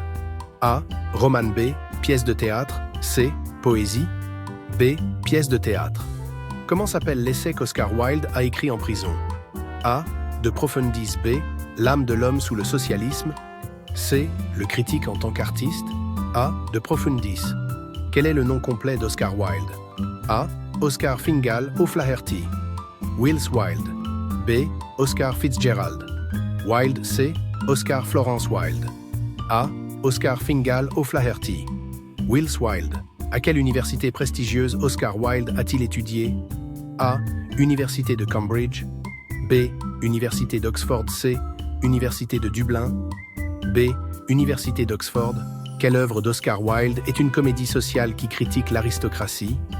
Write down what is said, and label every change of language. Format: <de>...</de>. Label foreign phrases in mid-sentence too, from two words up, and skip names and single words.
<fr>A. Roman. B. Pièce de théâtre. C. Poésie. B. Pièce de théâtre. Comment s'appelle l'essai qu'Oscar Wilde a écrit en prison? A. De Profundis. B. L'âme de l'homme sous le socialisme. C. Le critique en tant qu'artiste. A. De Profundis. Quel est le nom complet d'Oscar Wilde? A. Oscar Fingal O'Flaherty. Wills Wilde. B. Oscar Fitzgerald. Wilde. C. Oscar Florence Wilde. A. Oscar Fingal O'Flaherty. Wills Wilde. À quelle université prestigieuse Oscar Wilde a-t-il étudié? A. Université de Cambridge. B. Université d'Oxford. C. Université de Dublin. B. Université d'Oxford. Quelle œuvre d'Oscar Wilde est une comédie sociale qui critique l'aristocratie?</fr>